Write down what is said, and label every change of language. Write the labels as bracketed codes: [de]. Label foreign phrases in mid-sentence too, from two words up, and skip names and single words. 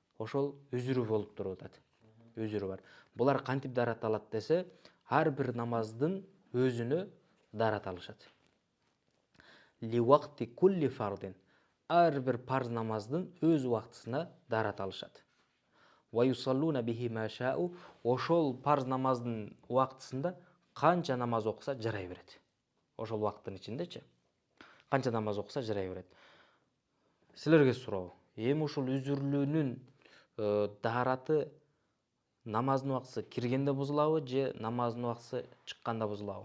[ky] Ошол үзүрү болуп туруп атат. үзүрү бар. Булар кантип дараталат десе, ар бир намаздын өзүнө дараталышат. [ar] لوقت كل فرض. [ky] Ар бир парз намаздын өз убактысына дараталышат. [ar] ويصلون به ما شاءوا. [ky] Ошол парз намаздын убактысында канча намаз окуса жарай берет. Ошол убакыттын ичиндечи канча намаз окуса жарай берет. Силерге суроо. Эми ушул үзүрлүүнүн дараты намаздын убактысы киргенде бузулабы же намаздын убактысы чыкканда бузулабы?